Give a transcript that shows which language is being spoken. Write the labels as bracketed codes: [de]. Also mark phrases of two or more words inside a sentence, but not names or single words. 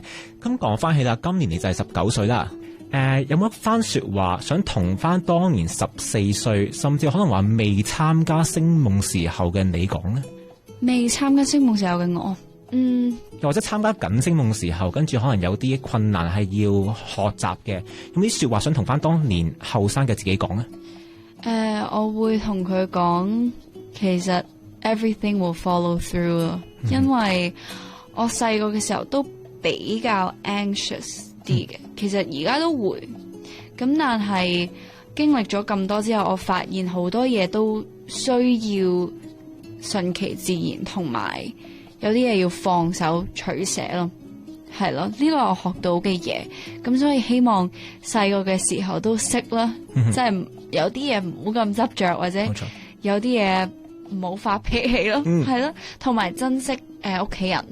[yue] 咁講翻起啦，今年你就係19歲啦。有冇一番說話想同翻當年14歲，甚至可能話未參加星夢時候嘅你講呢？未參加星夢時候嘅我，又或者參加緊星夢時候，跟住可能有啲困難係要學習嘅，有啲說話想同翻當年後生嘅自己講呢？我會同佢講，其實 [en] everything will follow through [yue] 咯，因為我細個嘅時候都比較 anxious 啲嘅，其實而家都會，咁但係經歷咗咁多之後，我發現好多嘢都需要順其自然，同埋有啲嘢要放手取捨咯，係咯，呢個我學到嘅嘢，咁所以希望細個嘅時候都識啦，即係有啲嘢唔好咁執着，或者有啲嘢唔好發脾氣咯，係咯，同埋珍惜屋企人，